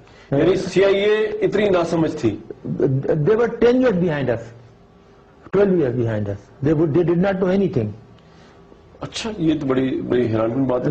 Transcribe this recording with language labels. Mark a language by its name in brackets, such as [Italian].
[Urdu] یعنی CIA اتنی ناسمجھ تھی. [English] They were 10 years behind us, 12 years behind us. They did not know anything. [Urdu] اچھا, یہ تو بڑی حیران کن بات ہے.